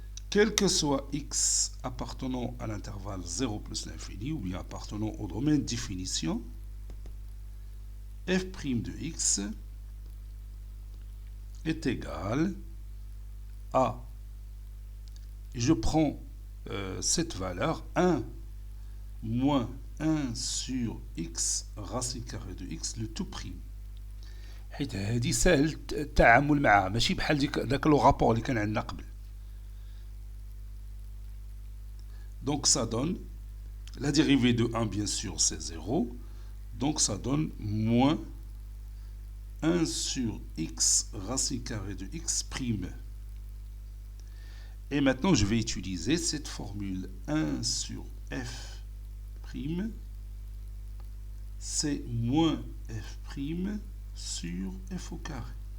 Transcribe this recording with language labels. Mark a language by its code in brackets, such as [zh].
[fr] Quel que soit x appartenant à l'intervalle 0 plus l'infini ou bien appartenant au domaine de définition, f' de x est égal à, et je prends cette valeur 1 moins 1 sur x racine carrée de x le tout prime. [ar] حيت هذه سهل التعامل معها ماشي بحال داك لو رابور اللي كان عندنا قبل. [fr] Donc ça donne la dérivée de 1 bien sûr c'est 0. Donc ça donne moins 1 sur x racine carrée de x prime. Et maintenant je vais utiliser cette formule 1 sur f prime, c'est moins f prime sur f au carré.